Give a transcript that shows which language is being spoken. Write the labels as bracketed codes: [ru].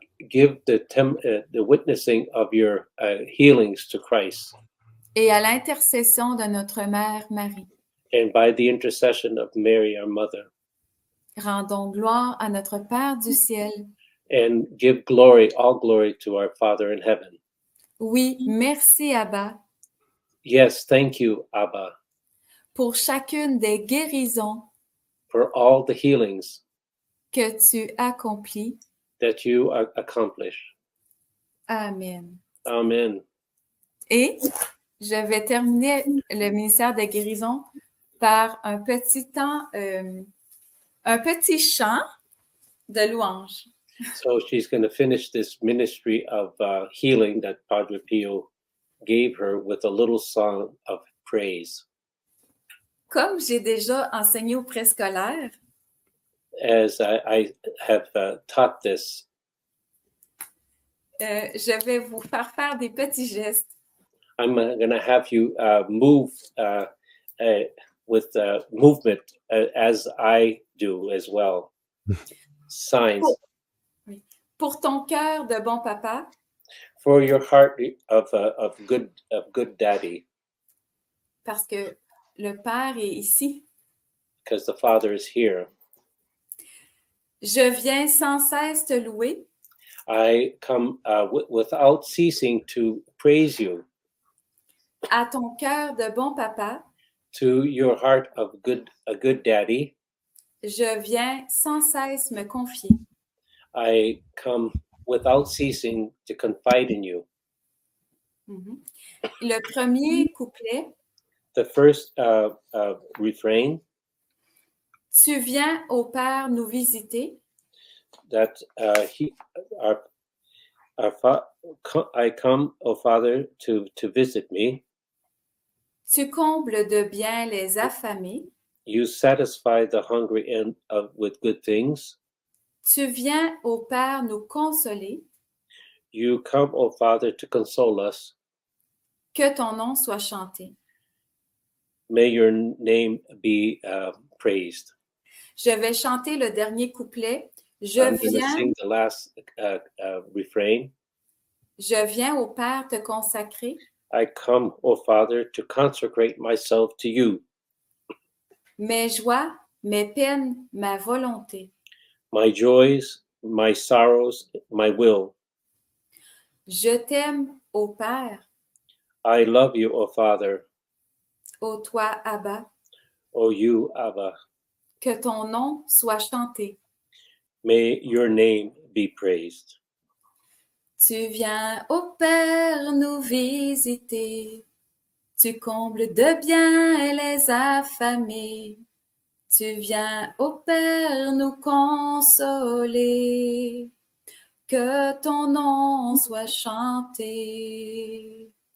[en] Give the witnessing of your healings to Christ. [fr] et à l'intercession de notre Mère Marie. [en] And by the intercession of Mary, our mother. [fr] Rendons gloire à notre Père du ciel. [en] And give glory, all glory to our Father in heaven. [fr] Oui, merci Abba. [en] Yes, thank you, Abba. [fr] pour chacune des guérisons [en] for all the healings [fr] que tu accomplis. [en] that you accomplish. [fr] Amen. [en] Amen. [fr] Et je vais terminer le ministère de guérison par un petit temps, un petit chant de louange. [en] So she's going to finish this ministry of healing that Padre Pio gave her with a little song of praise. [fr] Comme j'ai déjà enseigné au préscolaire, [en] As I have taught this, [fr] je vais vous faire des petits gestes. [en] I'm going to have you move with movement as I do as well. Signs. [fr] Pour ton cœur de bon papa, [en] For your heart of good daddy, [fr] parce que le Père est ici. [en] because the Father is here. [fr] Je viens sans cesse te louer [en] I come without ceasing to praise you. [fr] à ton cœur de bon papa. [en] To your heart of a good daddy, [fr] Je viens sans cesse me confier. [en] I come without ceasing to confide in you. [fr] Mhm. Le premier couplet, [en] The first refrain, [fr] tu viens au Père nous visiter. [en] that I come, O Father, to visit me. [fr] Tu combles de bien les affamés. [en] You satisfy the hungry and with good things. [fr] Tu viens au Père nous consoler. [en] You come, O Father, to console us. [fr] Que ton nom soit chanté. [en] May your name be praised. [fr] Je vais chanter le dernier couplet. Je [en] I'm going to [fr] viens, [en] sing the last refrain. [fr] je viens au Père te consacrer. [en] I come, O Father, to consecrate myself to you. [fr] Mes joies, mes peines, ma volonté. [en] My joys, my sorrows, my will. [fr] Je t'aime, ô Père, [en] I love you, O Father, [fr] ô toi, Abba. [en] O you, Abba. [fr] Que ton nom soit chanté. [en] May your name be praised. [fr] Tu viens, ô Père, nous visiter. Tu combles de bien les affamés. Tu viens, ô Père, nous consoler. Que ton nom soit chanté.